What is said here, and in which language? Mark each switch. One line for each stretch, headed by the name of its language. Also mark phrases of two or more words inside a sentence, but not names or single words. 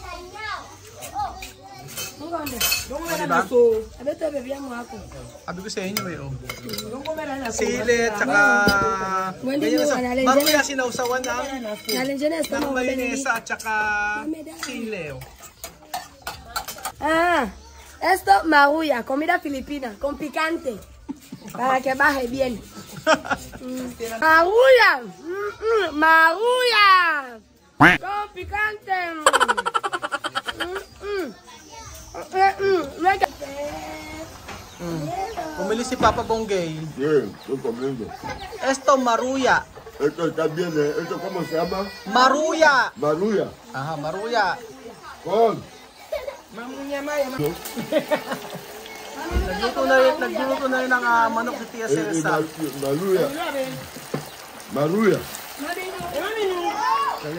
Filipino: Diba? Sabi ko sa inyo eh oh. Sili at saka maruya sinausawan ng mayonesa at saka sili oh.
Spanish: Esto maruya, comida filipina, con picante, para que baje bien. Maruya, maruya, con picante.
Filipino: Bumili si Papa Bonggay.
Spanish: Bien, estoy comiendo. Esto maruya. Esto está bien, ¿eh? ¿Esto cómo se llama? Maruya. Maruya. Aha, maruya. Con.
Filipino: Nagluto na yun ang manok ni Tia Celsa. Maruya. Maruya. Galing.